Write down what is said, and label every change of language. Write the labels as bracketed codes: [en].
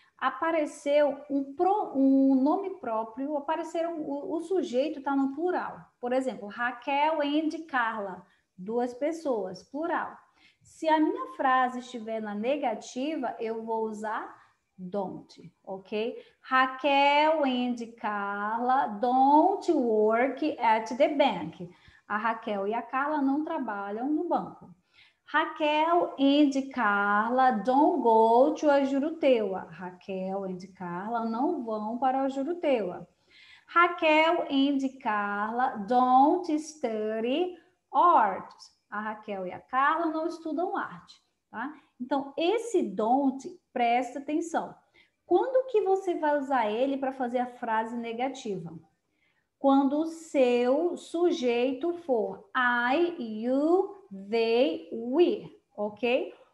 [pt] Apareceu um nome próprio, o sujeito está no plural. Por exemplo, Raquel and Carla, 2 pessoas, plural. Se a minha frase estiver na negativa, eu vou usar don't, ok? [en] Raquel and Carla don't work at the bank. [pt] A Raquel e a Carla não trabalham no banco. [en] Raquel and Carla don't go to a Juruteua. [pt] Raquel and Carla não vão para a Juruteua. [en] Raquel and Carla don't study art. [pt] A Raquel e a Carla não estudam arte, tá? Então, esse don't, presta atenção. Quando que você vai usar ele para fazer a frase negativa? Quando o seu sujeito for I, you, they, we, ok?